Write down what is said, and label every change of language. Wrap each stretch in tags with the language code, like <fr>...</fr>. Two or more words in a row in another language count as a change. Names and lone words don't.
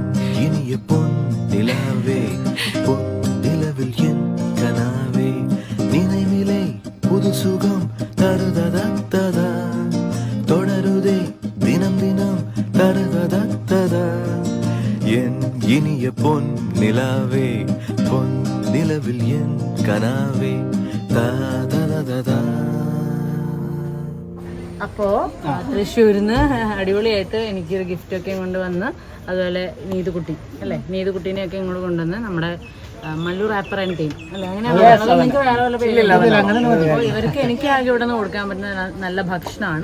<ta>இனிய பொன் நிலாவே பொன் நிலவில் என் கனாவே நினைவிலே புது சுகம் தருததா தொடருதே தினம் தினம் தருததா என் இனிய பொன் நிலாவே பொன் நிலவில் என் கனாவே ததததா.</ta> <ml>അപ്പോൾ തൃശ്ശൂരിന്ന് അടിപൊളിയായിട്ട് എനിക്കൊരു ഗിഫ്റ്റൊക്കെ കൊണ്ടുവന്ന്, അതുപോലെ നീതുകുട്ടി അല്ലേ, നീതുകുട്ടീനെയൊക്കെ ഇങ്ങോട്ട് കൊണ്ടുവന്ന് നമ്മുടെ മല്ലൂർ</ml> <en>rapper and team</en> <ml>അല്ലേ, അങ്ങനെയാണ് നിങ്ങൾക്ക് വേറെ വല്ല പേരില്ല. അപ്പോൾ ഇവർക്ക് എനിക്ക് ആകെ ഇവിടെ നിന്ന് കൊടുക്കാൻ പറ്റുന്ന നല്ല ഭക്ഷണമാണ്.</ml>